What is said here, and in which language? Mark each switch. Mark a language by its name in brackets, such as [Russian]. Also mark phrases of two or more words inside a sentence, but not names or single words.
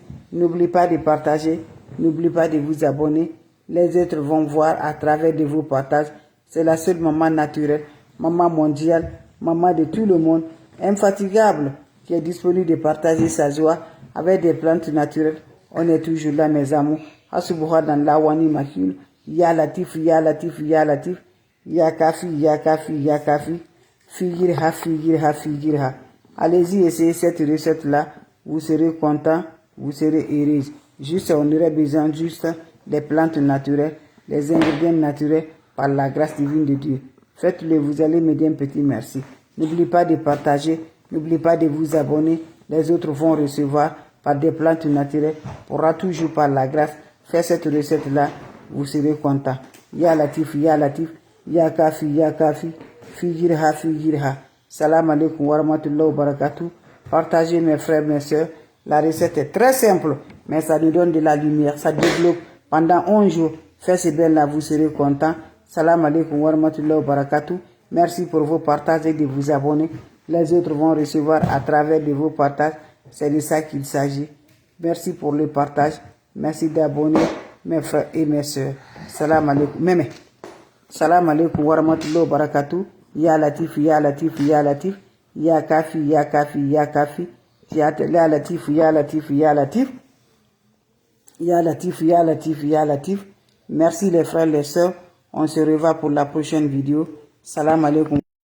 [French] N'oubliez pas de partager. N'oubliez pas de vous abonner. Les autres vont voir à travers de vos partages. C'est la seule maman naturelle, maman mondiale, maman de tout le monde, infatigable, qui est disponible de partager sa joie avec des plantes naturelles. On est toujours là, mes amours. Asubuha dans la wani makil. [Arabic] يا لطيف، يا لطيف، يا لطيف. يا كافي، يا كافي، يا كافي. Figirha, figirha, figirha. [French] Allez-y, essayez cette recette-là. Vous serez content, vous serez heureux. Juste, on aurait besoin juste des plantes naturelles, des ingrédients naturels par la grâce divine de Dieu. Faites-le, vous allez me dire un petit merci. N'oubliez pas de partager, n'oubliez pas de vous abonner. Les autres vont recevoir par des plantes naturelles. Pourra toujours par la grâce faire cette recette-là, vous serez content. [Arabic] يا لطيف، يا لطيف، يا كافي، يا كافي. Figirha, figirha. سلام عليكم ورحمة الله وبركاته. [French] Partagez mes frères, mes soeurs. La recette est très simple, mais ça nous donne de la lumière. Ça développe pendant 11 jours. Faites ce bien là, vous serez content. [Arabic] سلام عليكم ورحمة الله وبركاته. [French] Merci pour vos partages et de vous abonner. Les autres vont recevoir à travers de vos partages. C'est de ça qu'il s'agit. Merci pour le partage. Merci d'abonner mes frères et mes soeurs. [Arabic] سلام عليكم. Mémé. سلام عليكم ورحمة الله وبركاته. يا لطيف، يا لطيف، يا لطيف. يا كافي، يا كافي، يا كافي. يا لطيف، يا لطيف، يا لطيف. يا لطيف، يا لطيف، يا لطيف. [French] Merci les frères, les sœurs. On se revoit pour la prochaine vidéo. [Arabic] سلام عليكم.